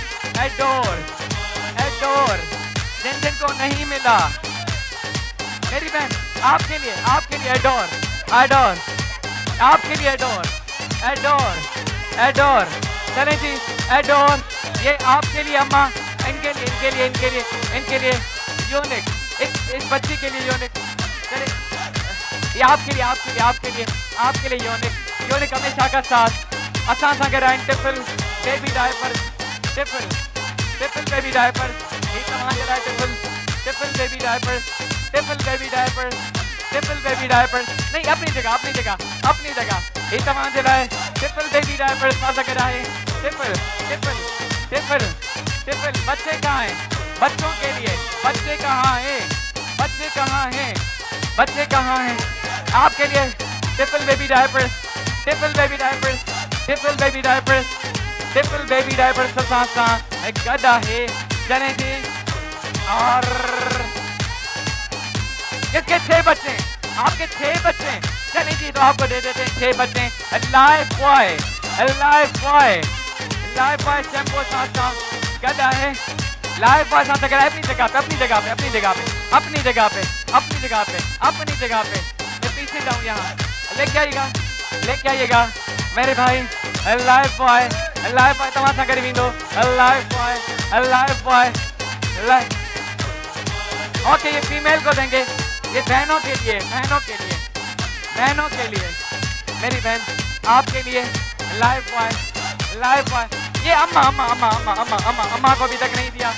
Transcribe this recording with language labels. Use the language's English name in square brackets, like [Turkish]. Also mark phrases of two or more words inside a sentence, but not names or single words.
[Hindi] एडोर जिनको नहीं मिला, मेरी बहन आपके लिए एडोर आपके लिए एडोर चलें जी, एडोर ये आपके लिए अम्मा, इनके लिए यूनिक, इस बच्ची के लिए यूनिक। चले ये आपके लिए यूनिक हमेशा का साथ [Sindhi] असां सां गॾु आहिनि। टिफिल बेबी डायपर, टिफिल बेबी डायपर, ही तव्हांजे लाइ टिफिल बेबी डायपर [Hindi] नहीं, अपनी जगह [Sindhi] ही तव्हांजे लाइ टिफिल बेबी डायपर सां गॾु आहे। [Hindi] टिफिल बच्चे कहाँ हैं? बच्चों के लिए बच्चे कहाँ हैं? आपके लिए [Sindhi] टिफिल बेबी डायपर सां गॾु आहे। [Hindi] चलें जी, और किसके 6 बच्चे हैं? आपके 6 बच्चे हैं। चलें जी, तो आपको दे देते हैं 6 बच्चे। [Sindhi] लाइफ बॉय शैम्पू सां गॾु आहे। [Hindi] लाइफ बॉय [Sindhi] सां गॾु [Hindi] अपनी जगह पे पीछे जाऊँ, यहाँ लेके आइएगा मेरे भाई। [Sindhi] लाइफ बॉय तव्हां सां गॾु वेंदो। [Hindi] लाइफ बॉय ओके, ये फीमेल को देंगे, ये बहनों के लिए मेरी बहन, आपके लिए लाइफ बॉय। ये अम्मा को अभी तक नहीं दिया।